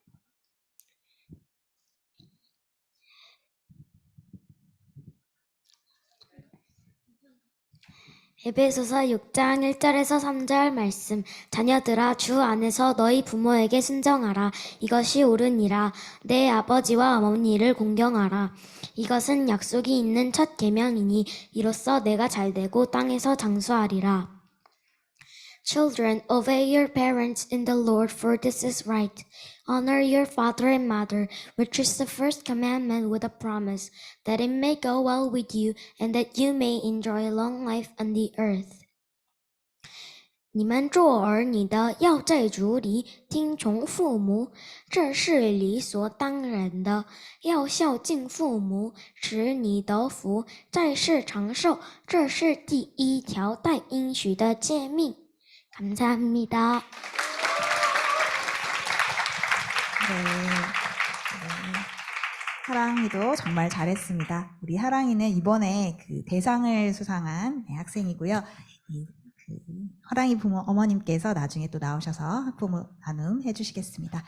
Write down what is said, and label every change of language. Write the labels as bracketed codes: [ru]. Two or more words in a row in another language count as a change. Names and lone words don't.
[ko] 에베소서 6장 1절에서 3절 말씀. 자녀들아 주 안에서 너희 부모에게 순정하라. 이것이 옳으니라. 내 아버지와 어머니를 공경하라. 이것은 약속이 있는 첫 계명이니 이로써 내가 잘되고 땅에서 장수하리라. [en] Children, obey your parents in the Lord, for this is right. Honor your father and mother, which is the first commandment with a promise, that it may go well with you, and that you may enjoy long life on the earth. [zh] 你们做儿女的要在主里听从父母，这是理所当然的。要孝敬父母，使你得福，在世长寿，这是第一条带应许的诫命。감사합니다. [ko] 네. 하랑이도 정말 잘했습니다. 우리 하랑이는 이번에 그 대상을 수상한 학생이고요. 하랑이 부모 어머님께서 나중에 또 나오셔서 학부모 나눔 해주시겠습니다.